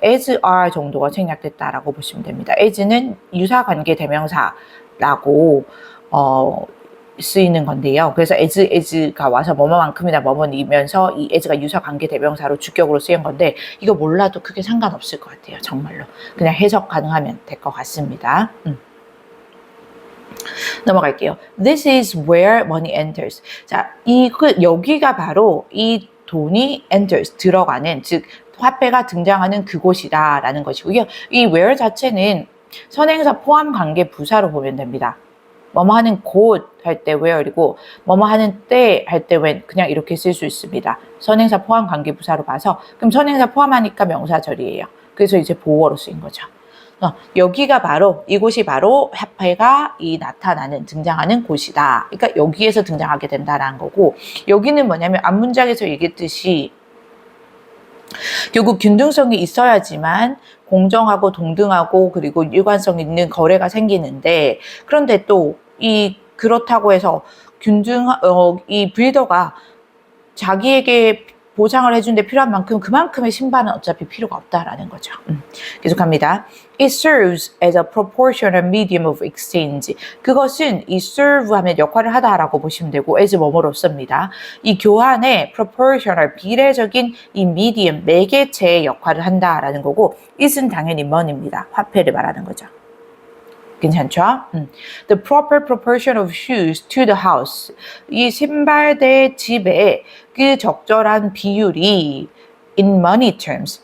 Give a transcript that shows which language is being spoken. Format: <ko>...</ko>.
<en>as are</en> <ko>정도가 생략됐다라고 보시면 됩니다. as는 유사관계 대명사라고 쓰이는 건데요. 그래서 as가 와서 뭐뭐만큼이나 뭐뭐이면서 이 as가 유사관계 대명사로 주격으로 쓰인 건데 이거 몰라도 크게 상관없을 것 같아요. 정말로. 그냥 해석 가능하면 될 것 같습니다. 넘어갈게요.</ko> <en>This is where money enters.</en> <ko>자, 여기가 바로 이 돈이 enters, 들어가는, 즉 화폐가 등장하는 그곳이다 라는 것이고요. 이 where 자체는 선행사 포함 관계 부사로 보면 됩니다. 뭐뭐 하는 곳 할 때 where이고 뭐뭐 하는 때 할 때 when 그냥 이렇게 쓸 수 있습니다. 선행사 포함 관계 부사로 봐서 그럼 선행사 포함하니까 명사절이에요. 그래서 이제 보어로 쓰인 거죠. 여기가 바로 이곳이 바로 화폐가 나타나는 등장하는 곳이다. 그러니까 여기에서 등장하게 된다라는 거고 여기는 뭐냐면 앞문장에서 얘기했듯이 결국 균등성이 있어야지만 공정하고 동등하고 그리고 일관성 있는 거래가 생기는데 그런데 또 그렇다고 해서 이 빌더가 자기에게 보상을 해준 데 필요한 만큼 그만큼의 신발은 어차피 필요가 없다라는 거죠. 계속합니다.</ko> <en>It serves as a proportional medium of exchange.</en> <ko>그것은 이 serve 하면 역할을 하다라고 보시면 되고 as 뭐뭐로써입니다. 이 교환의 proportional 비례적인 이 medium 매개체의 역할을 한다라는 거고 it은 당연히 money입니다. 화폐를 말하는 거죠. 괜찮죠?</ko> <en>The proper proportion of shoes to the house.</en> <ko>이 신발 대 집에 그 적절한 비율이</ko> <en>in money terms.</en>